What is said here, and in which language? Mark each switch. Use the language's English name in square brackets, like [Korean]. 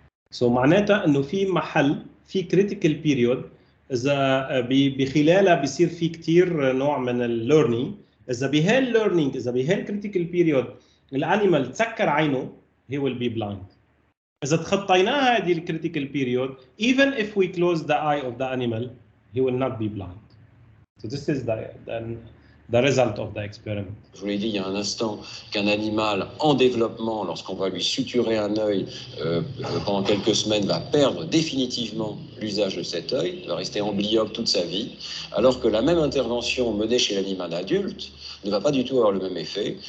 [Arabic] سو معناتها انه في محل في كريتيكال بيريود اذا بخلالها بيصير في كثير نوع من الليرنينج. اذا بهالليرنينج اذا بهالكريتيكال بيريود الانيمال تسكر عينه [English] he will be blind. [Arabic] اذا تخطيناها هذه الكريتيكال بيريود [English] even if we close the eye of the animal he will not be blind. So this is the result of the experiment. [French] Je vous l'ai dit il y a un instant qu'un animal en développement, lorsqu'on va lui suturer un œil pendant quelques semaines, va perdre définitivement l'usage de cet œil, va rester amblyope toute sa vie, alors que la même intervention menée chez l'animal adulte ne va pas du tout avoir le même effet.